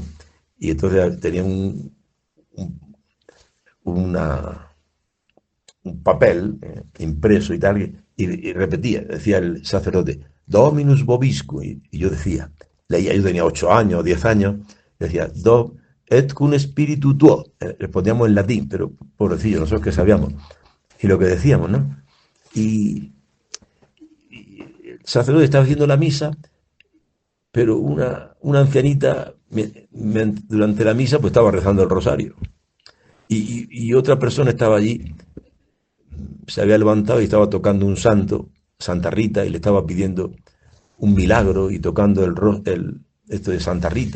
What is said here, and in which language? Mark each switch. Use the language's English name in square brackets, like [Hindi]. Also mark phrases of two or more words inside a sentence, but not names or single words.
[Spanish] Y entonces tenía un, una, un papel impreso y tal, y repetía, decía el sacerdote, [Latin] Dominus Vobiscum, [Spanish] y yo decía, leía, yo tenía 8 años, 10 años, decía, [Latin] Do et cum spiritu tuo, [Spanish] respondíamos en latín, pero pobrecillo, nosotros que sabíamos, y lo que decíamos, ¿no? Y el sacerdote estaba haciendo la misa, pero una ancianita durante la misa pues estaba rezando el rosario. Y otra persona estaba allí, se había levantado y estaba tocando un santo, Santa Rita, y le estaba pidiendo un milagro y tocando esto de Santa Rita.